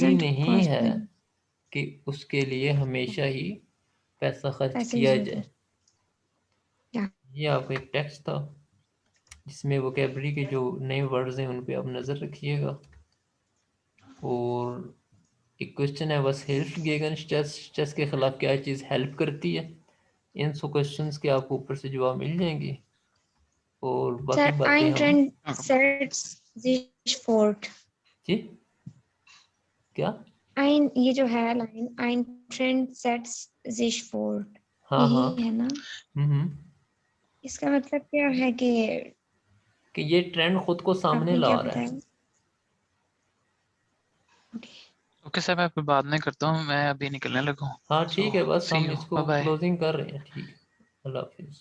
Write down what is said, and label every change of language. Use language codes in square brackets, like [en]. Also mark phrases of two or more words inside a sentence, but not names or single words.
[en] Doesn't [ur] نہیں [en] cost [ur] ہے [en] money. [ur] کہ اس کے لیے ہمیشہ ہی پیسہ خرچ پیسے کیا کی جائے. [en] Yeah. [ur] یہ آپکا ایک ٹیکسٹ تھا جس میں ووکیبلری کے جو نئے ورڈز ہیں ان پے آپ نظر رکھیے گا. اور ایک کویسچن ہے، بس [de] Help gegen Stress, [ur] اسٹریس کے خلاف کیا چیز ہیلپ کرتی ہے? ان سو کویسچنز کے آپکو اوپر سے جواب مل جائیں گے، اور باقی [en] Sir, [ur] باتیں [de] ein [ur] ہم [de] Trend sets sich fort. [ur] جی کیا? Ein یہ جو ہے لائن, [de] ein Trend sets sich fort. [ur] ہاں ہاں, یہی ہے نا? ہمم, اس کا مطلب کیا ہے کہ یہ ٹرینڈ خود کو سامنے آپ نے لا کیا رہا ہے. بتایا? اوکے سر میں آپکو بعد میں کرتا ہوں، میں ابھی نکلنے لگا ہوں. ہاں ٹھیک ہے، بس [en] सी [ur] ہم [en] यू, [ur] اس کو [en] Bye bye. [ur] کلوزنگ کر رہے ہیں، ٹھیک ہے، اللہ حافظ.